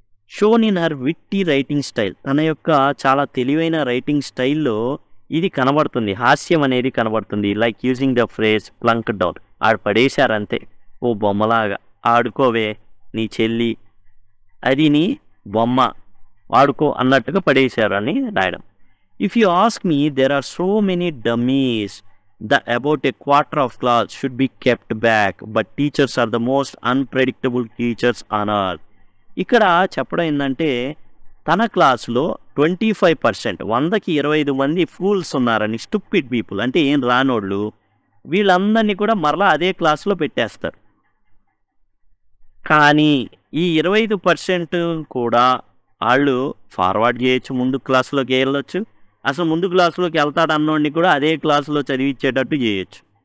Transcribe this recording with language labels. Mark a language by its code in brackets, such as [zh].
[en] shown in her witty writing style, [te] తన యొక్క చాలా తెలివైన రైటింగ్ స్టైల్లో ఇది కనబడుతుంది, హాస్యం అనేది కనబడుతుంది. [en] like using the phrase plunk down, [te] ఆడు పడేశారంతే, ఓ బొమ్మలాగా ఆడుకోవే నీ చెల్లి, అది నీ బొమ్మ వాడుకో అన్నట్టుగా పడేశారు అని రాయడం. [en] If you ask me, there are so many dummies about a quarter of class should be kept back, but teachers are the most unpredictable teachers on earth. [te] ఇక్కడ చెప్పడం ఏంటంటే, తన క్లాసులో 25%, 100కి 25 మంది ఫూల్స్ ఉన్నారని, స్టూపిడ్ పీపుల్ అంటే ఏం రానోళ్ళు, వీళ్ళందరినీ కూడా మరలా అదే క్లాసులో పెట్టేస్తారు. కానీ ఈ 25% కూడా వాళ్ళు ఫార్వర్డ్ చేయొచ్చు, ముందు క్లాసులోకి వెళ్ళొచ్చు, అసలు ముందు క్లాసులోకి వెళ్తాడు అన్నోడిని కూడా అదే క్లాసులో చదివించేటట్టు చేయొచ్చు.